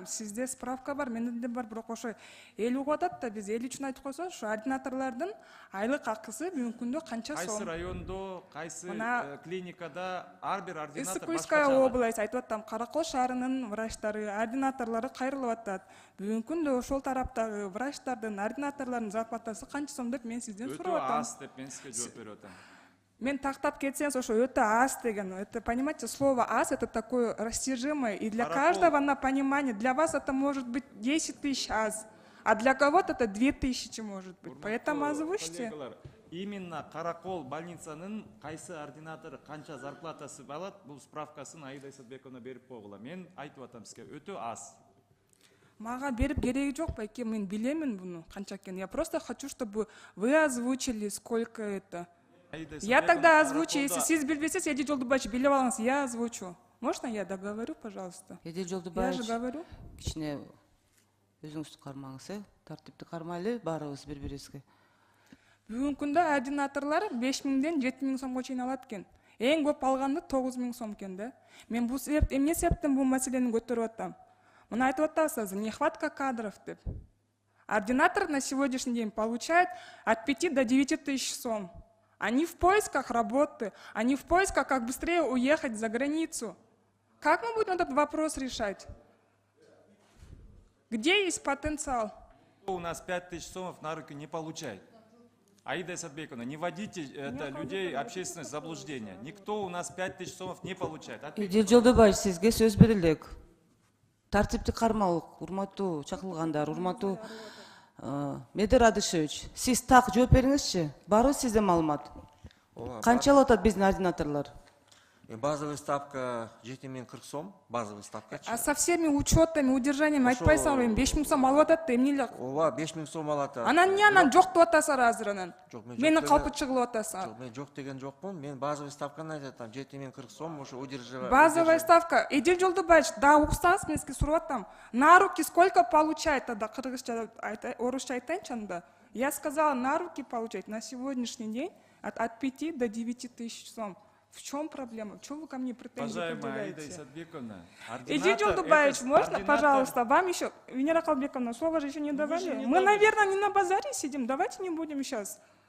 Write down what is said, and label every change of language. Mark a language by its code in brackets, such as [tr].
[ky] Сизде справка бар, менде да бар, бирок ошо эл угуп атат да, биз эл үчүн айтып койсоң, ошо ординаторлордун айлык акысы бүгүнкү күндө канча сом? Кайсы райондо, кайсы клиникада ар бир ординатор [ru] Ысык-Кульская область [ky] айтып атам, Каракол шаарынын врачтары, ординаторлору кайрылып атат. Бүгүнкү күндө ошол тараптагы врачтардын, ординаторлордун зарплатасы канча сом деп мен сизден сурап атам. Өтө аз деп мен сизге жооп берип атам. Мен тактап кетсеңиз, ошо өтө аз деген, [ru] это, понимаете, слово аз это такое растяжимое, и для каждого на понимание, для вас это может быть 10 000 аз, а для кого-то это 2000 может быть, поэтому озвучьте. [ky] Именно Каракол больницанын кайсы ординатору канча зарплатасы алат, бул справкасын Аида Исатбековна берип койгула. Мен айтып атам сизге, өтө аз. Мага берип кереги жок байке, мен билемин буну канча экенин. [ru] Я просто хочу, чтобы вы озвучили, сколько это. Я тогда озвучу, если [ky] сиз билбесеңиз, Элдик Жолдубаевич билип алыңыз, [ru] я озвучу. Можно я договорю, пожалуйста? Элдик Жолдубаевич, я же говорю. [ky] Кичине өзүңүздү кармаңыз, тартипти кармайлы баарыбыз бири-бирибизге. Бүгүнкү күндө ординаторлор 5 миңден 7 миң сомго чейин алат экен. Эң көп алганды 9 миң сом экен да. Мен бул эмне себептен бул маселени көтөрүп атам? Мына айтып атасыз, [ru] нехватка кадров [ky] деп. [ru] Ординатор на сегодняшний день получает от 5 до 9 тысяч сом. Они в поисках работы, они в поисках, как быстрее уехать за границу. Как мы будем этот вопрос решать? Где есть потенциал? У нас 5000 сомов на руки не получает. Аида Исатбековна, не вводите людей общественное заблуждение. Никто у нас 5000 сомов не получает. [ky] Элдик Жолдубаевич, сизге сөз берилек. Тартипти кармалык, урматтуу чакырылгандар, урматтуу Медер Адышевич, сиз так жооп бериңизчи. Барбы сизде маалымат? Канча алып атат биздин ординаторлор? [ru] Базовый ставка 7040 сом, базовый ставка. А со всеми учетами, удержаниями [ky] айтпайсыңар, эми 5 миң сом алып атат да, эмне эле? Ооба, 5 миң сом алат. Анан эмне анан жок деп атасыңар азыр анан? Мени калпы чыгылып атасыңар. Жок, мен жок деген жокмун. Мен базовый ставканы айтып атам, 7040 сом, ошо удерживать. [ru] Базовая ставка. [ky] Элдик Жолдубаевич, да, уксаңыз, мен сизге сурап атам. [ru] На руки сколько получает тогда? [ky] Кыргызча, орусча айтайынчы анда. [ru] Я сказала, на руки получать на сегодняшний день от 5 до 9 тысяч сом. В чем проблема? Чего вы ко мне претензии Уважаемая Аида предъявляете? Исатбековна, Элдик Жолдубаевич, можно, пожалуйста, вам еще, Венера Холбековна, слово же еще не давали. Мы, наверное, не на базаре сидим, давайте не будем сейчас